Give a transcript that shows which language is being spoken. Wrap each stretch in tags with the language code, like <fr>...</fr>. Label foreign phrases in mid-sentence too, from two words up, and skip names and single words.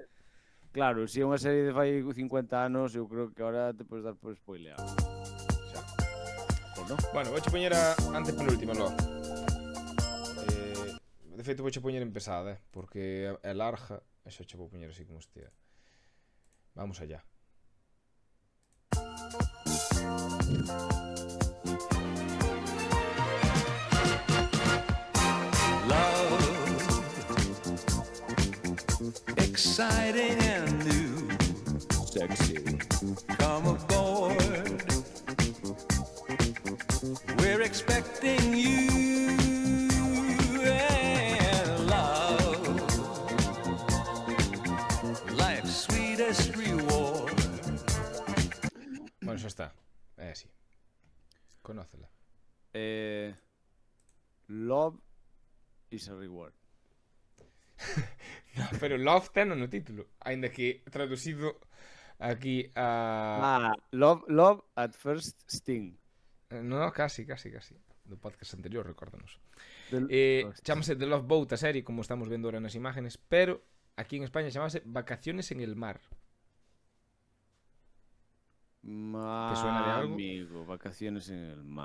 <gl>Claro, se é unha serie de fai 50 anos, eu creo que ahora te podes dar por spoileado. Xa. Ou non? Bueno, vouche poñer a antes penúltima, lo. De feito, vouche poñer en pesada, porque é larga, e xa che vou poñer así como estea.</gl> <es>Vamos allá.</es> <en>Exciting and new. Sexy. Come aboard. We're expecting you and love. Life's sweetest reward.</en> <gl>Bueno, xa está. É así. Conócela.</gl> <en>Love is a reward.</en> <gl>No, pero Love ten no título, aínda que traducido aquí a...</gl> <en>Love at first sting.</en> <es>No, casi.</es> <gl>Do podcast anterior, recórdanos. Del- Chámase The Love Boat a serie, como estamos vendo ahora nas imágenes, pero aquí en España chamase Vacaciones en el Mar.</gl> <es>¿Te suena de algo? Amigo, vacaciones en el mar.</es>